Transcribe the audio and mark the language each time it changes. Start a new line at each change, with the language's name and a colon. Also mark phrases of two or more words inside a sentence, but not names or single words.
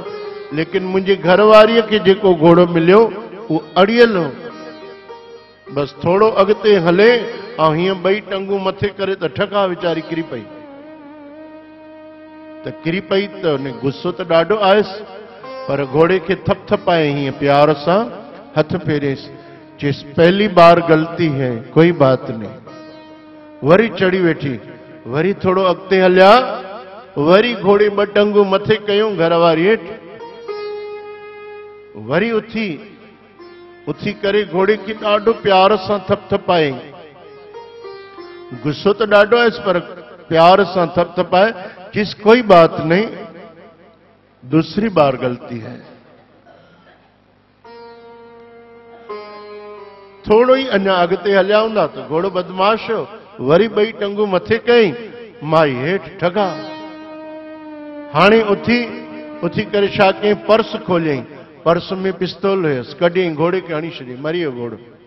Sindhi: लेकिन मुंहिंजे घरवारीअ खे जेको घोड़ो मिलियो उहो अड़ियल हो, बस थोड़ो अॻिते हले ऐं हीअं ॿई टंगूं मथे करे त ठका वीचारी किरी पई। त किरी पई त हुन गुस्सो त ॾाढो आयुसि, पर घोड़े खे थप थपाए हीअं प्यार सां हथ फेरेसि, चयसि
Hindi: पहली बार गलती है, कोई बात नहीं।
Sindhi: वरी चढ़ी वेठी, वरी थोड़ो अॻिते हलिया, वरी घोड़े ॿ टंगूं मथे कयूं, घरवारी हेठि, वरी उथी करे घोड़े खे ॾाढो प्यार सां थप थपाए। गुस्सो त ॾाढो आयुसि, पर प्यार सां थप थपाए, चयसि
Hindi: कोई बात नहीं, दूसरी बार गलती है।
Sindhi: थोड़ो ही अञा अॻिते हलिया हूंदा त घोड़ो बदमाश हो, वरी ॿई टंगूं मथे कई, माई हेठि ठगा। हाणे उथी करे छा कयईं, पर्स खोलियईं, पर्स में पिस्तौल हुयसि, कढियईं, घोड़े खे हणी छॾियईं, मरी वियो घोड़ो।